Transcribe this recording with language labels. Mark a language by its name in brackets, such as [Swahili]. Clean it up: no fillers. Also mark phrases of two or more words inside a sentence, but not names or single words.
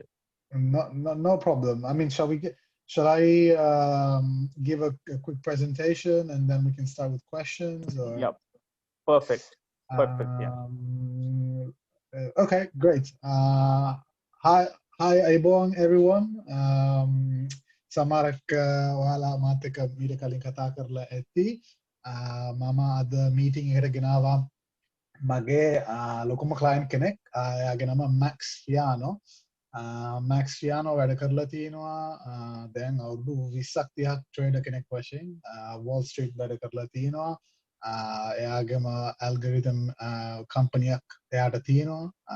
[English] No problem. I mean, shall I give a quick presentation and then we can start with questions? Or? Yeah, perfect. Yeah. Okay, great. Hi, Aibong, everyone. Samarak wala mateka mira kaling kata karla etti. [Sinhala] මම අද meeting eකට ගෙනාවා මගේ ලොකුම client කෙනෙක්. එයාගේ නම Max Fiano. Max Fiano වැඩ කරලා තියෙනවා දැන් අවුරුදු 20ක් 30ක් ට්‍රේඩර් කෙනෙක් වශයෙන් Wall Street වැඩ කරලා තියෙනවා. එයාගේම [English] algorithm company [Sinhala] එයාට තියෙනවා.